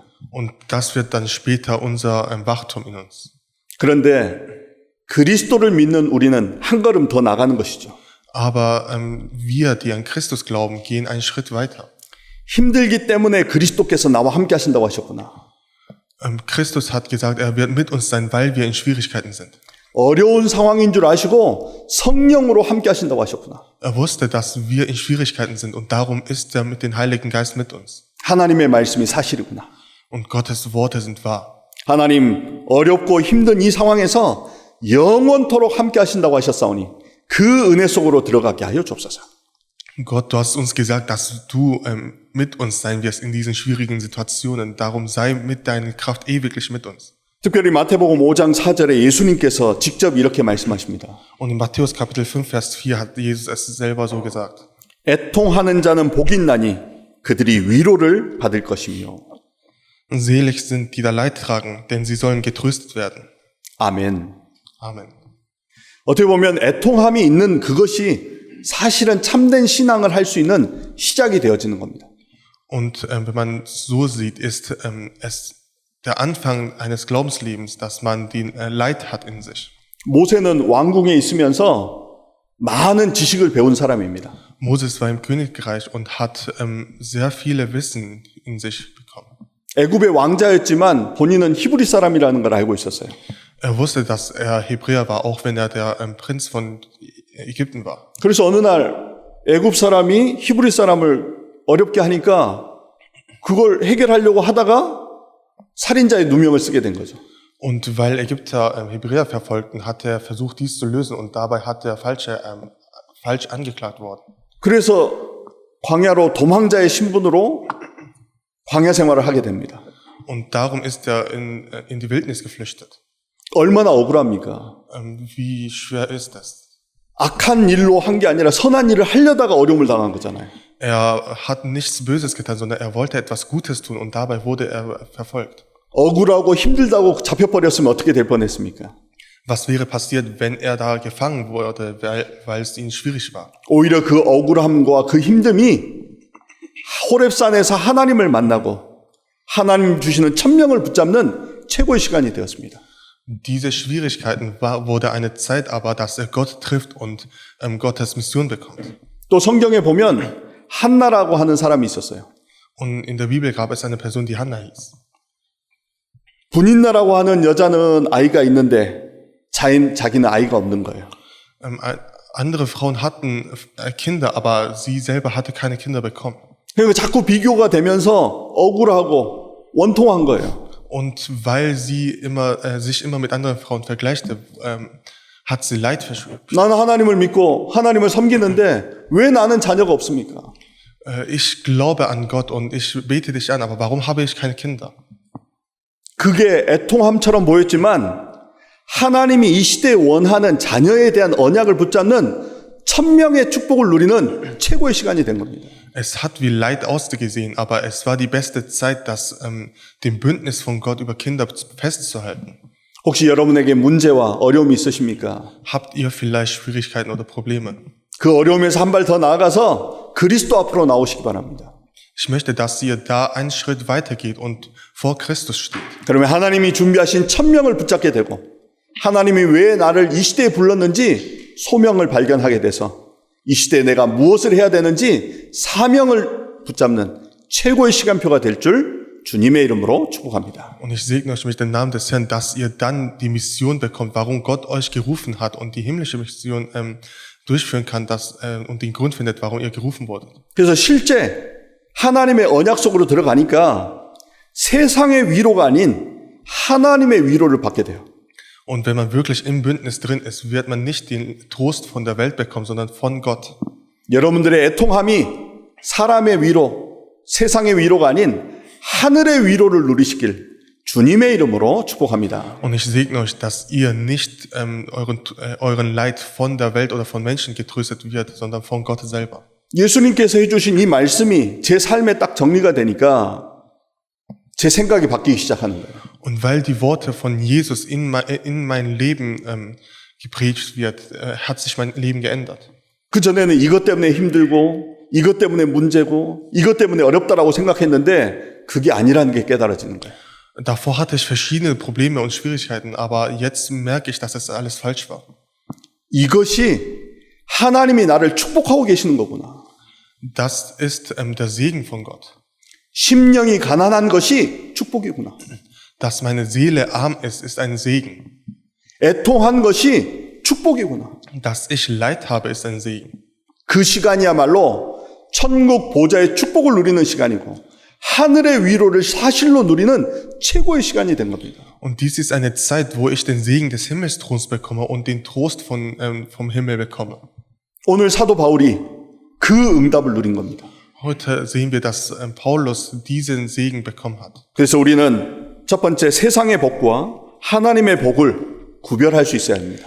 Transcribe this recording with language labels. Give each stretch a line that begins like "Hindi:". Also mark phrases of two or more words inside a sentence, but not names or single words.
German: Und das wird dann später unser Wachturm in uns.
Korean: 그런데 그리스도를 믿는 우리는 한 걸음 더 나가는 것이죠.
German: Aber wir, die an Christus glauben, gehen einen Schritt weiter.
Korean: 힘들기 때문에 그리스도께서 나와 함께 하신다고 하셨구나.
German: Christus hat gesagt, er wird mit uns sein, weil wir in Schwierigkeiten sind.
Korean: 어려운 상황인 줄 아시고 성령으로 함께 하신다고 하셨구나.
German: Er wusste, dass wir in Schwierigkeiten sind und darum ist er mit dem Heiligen Geist mit uns.
Korean: 하나님의 말씀이 사실이구나.
German: Und Gottes Worte sind wahr.
Korean: 하나님, 어렵고 힘든 이 상황에서 영원토록 함께 하신다고 하셨사오니 그 은혜 속으로 들어가게 하여 주옵소서.
German: Gott, du hast uns gesagt, dass du mit uns sein wirst in diesen schwierigen Situationen. Darum sei mit deiner Kraft ewiglich mit uns.
Korean: 특별히 마태복음 5장 4절에 예수님께서 직접 이렇게 말씀하십니다.
German: Und in Matthäus Kapitel 5, Vers 4 hat Jesus es selber so gesagt.
Korean: 애통하는 자는 복이 있나니 그들이 위로를 받을 것이며.
German: Selig sind, die da Leid tragen, denn sie sollen getröstet werden.
Korean: 아멘.
German: Amen.
Korean: 어떻게 보면 애통함이 있는 그것이 사실은 참된 신앙을 할 수 있는 시작이 되어지는 겁니다.
German: Und wenn man so sieht, ist es der Anfang eines Glaubenslebens, dass man den Leid hat in sich.
Korean: 모세는 왕궁에 있으면서 많은 지식을 배운 사람입니다.
German: Moses war im Königreich und hat sehr viele Wissen in sich bekommen.
Korean: 애굽의 왕자였지만 본인은 히브리 사람이라는 걸 알고 있었어요.
German: Er wusste, dass er Hebräer war, auch wenn er der Prinz von Ägypten war.
Korean: 그래서 어느 날 애굽 사람이 히브리 사람을 어렵게 하니까 그걸 해결하려고 하다가 살인자의 누명을 쓰게 된 거죠.
German: Und weil Ägypter Hebräer verfolgten, hat er versucht, dies zu lösen und dabei hat er falsch angeklagt worden.
Korean: 그래서 광야로 도망자의 신분으로 광야 생활을 하게 됩니다.
German: Und darum ist er in die Wildnis geflüchtet.
Korean: 얼마나 억울합니까?
German: Wie schwer ist das?
Korean: 악한 일로 한 게 아니라 선한 일을 하려다가 어려움을 당한 거잖아요.
German: Er hat nichts Böses getan, sondern er wollte etwas Gutes tun und dabei wurde er verfolgt.
Korean: 억울하고 힘들다고 잡혀버렸으면 어떻게 될 뻔했습니까?
German: Was wäre passiert, wenn er da gefangen wurde, weil es ihnen schwierig war?
Korean: 오히려 그 억울함과 그 힘듦이 호렙산에서 하나님을 만나고 하나님 주시는 천명을 붙잡는 최고의 시간이 되었습니다.
German: Diese Schwierigkeiten wurde eine Zeit, aber dass er Gott trifft und Gottes Mission bekommt.
Korean: 또 성경에 보면 한나라고 하는 사람이 있었어요.
German: Und in der Bibel gab es eine Person, die Hannah hieß.
Korean: 분인나라고 하는 여자는 아이가 있는데 자기는 아이가 없는 거예요.
German: Andere Frauen hatten Kinder, aber sie selber hatte keine Kinder bekommen.
Korean: 그러니까 자꾸 비교가 되면서 억울하고 원통한 거예요.
German: Und weil sie sich immer mit anderen Frauen vergleichte, hat sie Leid verspürt.
Korean: 나는 하나님을 믿고 하나님을 섬기는데 왜 나는 자녀가 없습니까?
German: Ich glaube an Gott und ich bete dich an, aber warum habe ich keine Kinder?
Korean: 그게 애통함처럼 보였지만 하나님이 이 시대에 원하는 자녀에 대한 언약을 붙잡는 천명의 축복을 누리는 최고의 시간이 된 겁니다.
German: Es hat wie Leid ausgesehen, aber es war die beste Zeit, dem Bündnis von Gott über Kinder festzuhalten.
Korean: 혹시 여러분에게 문제와 어려움이 있으십니까?
German: Habt ihr vielleicht Schwierigkeiten oder Probleme?
Korean: 그 어려움에서 한 발 더 나아가서 그리스도 앞으로 나오시기 바랍니다.
German: Ich möchte, dass ihr da einen Schritt weitergeht und vor Christus steht.
Korean: 그러면 하나님이 준비하신 천명을 붙잡게 되고 하나님이 왜 나를 이 시대에 불렀는지 소명을 발견하게 돼서 이 시대에 내가 무엇을 해야 되는지 사명을 붙잡는 최고의 시간표가 될 줄 주님의 이름으로 축복합니다.
German: Und ich segne euch mit dem Namen des Herrn, dass ihr dann die Mission bekommt, warum Gott euch gerufen hat und die himmlische Mission durchführen kann und den Grund findet, warum ihr gerufen wurdet.
Korean: 그래서 실제 하나님의 언약 속으로 들어가니까 세상의 위로가 아닌 하나님의 위로를 받게 돼요.
German: Und wenn man wirklich im Bündnis drin ist, wird man nicht den Trost von der Welt bekommen, sondern von Gott.
Korean: 여러분들의 애통함이 사람의 위로, 세상의 위로가 아닌 하늘의 위로를 누리시길 주님의 이름으로 축복합니다.
German: Und ich segne euch, dass ihr nicht euren Leid von der Welt oder von Menschen getröstet wird, sondern von Gott selber.
Korean: 예수님께서 해주신 이 말씀이 제 삶에 딱 정리가 되니까 제 생각이 바뀌기 시작하는 거예요.
German: Und weil die Worte von Jesus in mein Leben geprägt wird, hat sich mein Leben geändert.
Korean: 그전에는 이것 때문에 힘들고 이것 때문에 문제고 이것 때문에 어렵다라고 생각했는데 그게 아니라는 게 깨달아지는 거예요.
German: Davor hatte ich verschiedene Probleme und Schwierigkeiten, aber jetzt merke ich, dass das alles falsch war.
Korean: 이것이 하나님이 나를 축복하고 계시는 거구나.
German: Das ist der Segen von Gott.
Korean: 심령이 가난한 것이 축복이구나.
German: Dass meine Seele arm ist, ist ein Segen.
Korean: 애통한 것이 축복이구나.
German: Dass ich Leid habe, ist ein Segen.
Korean: 그 시간이야말로 천국 보좌의 축복을 누리는 시간이고 하늘의 위로를 사실로 누리는 최고의 시간이 된 겁니다.
German: Und dies ist eine Zeit, wo ich den Segen des Himmelsthrons bekomme und den Trost vom Himmel bekomme.
Korean: 오늘 사도 바울이 그 응답을 누린 겁니다.
German: Heute sehen wir, dass Paulus diesen Segen bekommen hat.
Korean: 그래서 우리는 첫 번째 세상의 복과 하나님의 복을 구별할 수 있어야 합니다.